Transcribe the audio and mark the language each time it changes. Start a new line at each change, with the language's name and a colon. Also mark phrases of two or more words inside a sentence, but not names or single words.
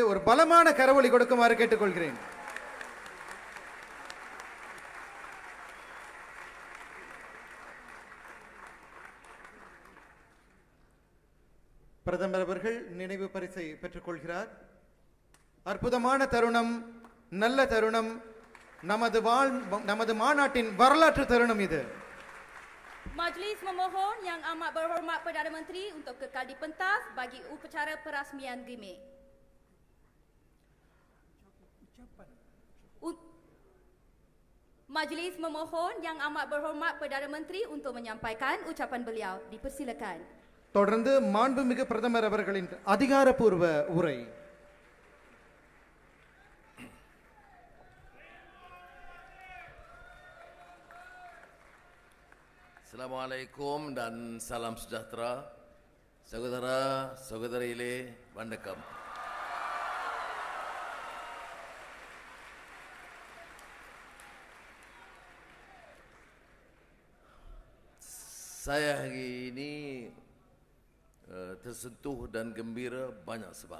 Tamil: ஒரு பலமான கரவொலி கொடுக்குமாறு கேட்டுக்கொள்கிறேன். பிரதமர் அவர்கள் நினைவு பரிசை பெற்றுக் கொள்கிறார். அற்புதமான தருணம், நல்ல தருணம், நமது மாநாட்டின் வரலாற்று தருணம் இது.
Malay: Majlis memohon Yang Amat Berhormat Perdana Menteri untuk kekal di pentas bagi upacara perasmian gimmick. Majlis memohon Yang Amat Berhormat Perdana Menteri untuk menyampaikan ucapan beliau. Dipersilakan.
Tamil: தொடர்ந்து மாண்புமிகு பிரதமர் அவர்களின் அதிகாரப்பூர்வ உரை.
Malay: Assalamualaikum dan salam sejahtera. Saudara-saudariile, வணக்கம். Saya hari ini tersentuh dan gembira banyak sebab.